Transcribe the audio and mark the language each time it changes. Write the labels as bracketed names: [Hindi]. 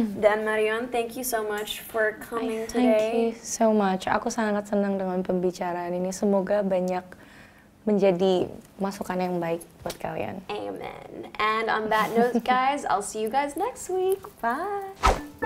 [English] Dan Marion, thank you so much for coming today. Thank you so much. [Indonesian] Aku sangat senang dengan pembicaraan ini. Semoga banyak menjadi masukan yang baik buat kalian. [English] Amen. And on that note, guys, I'll see you guys next week. Bye.